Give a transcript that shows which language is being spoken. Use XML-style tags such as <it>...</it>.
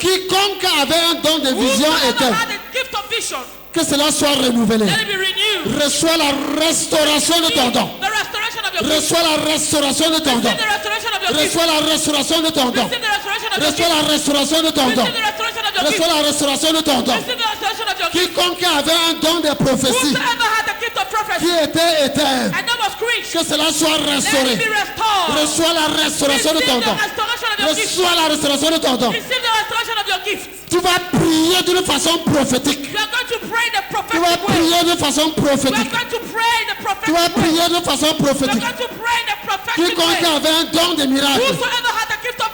<fr>Quiconque avait un don de vision</fr> <en>Whoever</en> <fr>était,</fr> <en>had a gift of vision,</en> <fr>que cela soit renouvelé.</fr> <en>let it be renewed.</en> <fr>Reçois la restauration de ton don.</fr> <en>The restoration of your gift.</en> <fr>Reçois la restauration de ton don.</fr> <en>Receive the restoration of your gift.</en> <fr>Reçois la restauration de ton don.</fr> <en>Receive the restoration of your</en> <fr>Reçois</fr> <en>gift.</en> <fr>la restauration de ton don.</fr> <en>Receive the restoration of your gift.</en> <fr>Reçois la restauration de ton don.</fr> <en>Receive the restoration of your gift.</en> <fr>Quiconque avait un don de prophétie</fr> <en>Whosoever had the gift of</en> <fr>qui</fr> <en>prophecy</en> <fr>était éteint,</fr> <en>and that was quenched,</en> <fr>que cela soit</fr> <en>let it</en> <fr>restauré.</fr> <en>be restored.</en> <fr>Reçois la restauration de</fr> <en>Receive the</en> <fr>don.</fr> <en>restoration of your gift.</en> <fr>Reçois la restauration de ton don.</fr> <en>Receive the restoration of your gift.</en> <fr>Tu vas prier d'une façon prophétique.</fr> <en>You are going to pray the</en> <fr>Tu vas</fr> <en>prophetic way.</en> <fr>prier d'une façon</fr> <en>You are</en> <fr>prophétique.</fr> <en>going to pray the</en> <fr>Tu</fr> <en>prophetic</en> <fr>vas</fr> <en>way.</en> <fr>prier d'une façon</fr> <en>You are</en> <fr>prophétique.</fr> <en>going to pray the prophetic</en> <fr>Quiconque</fr> <en>way.</en> <fr>avait un don de miracle</fr> <en>Whosoever had the gift of</en>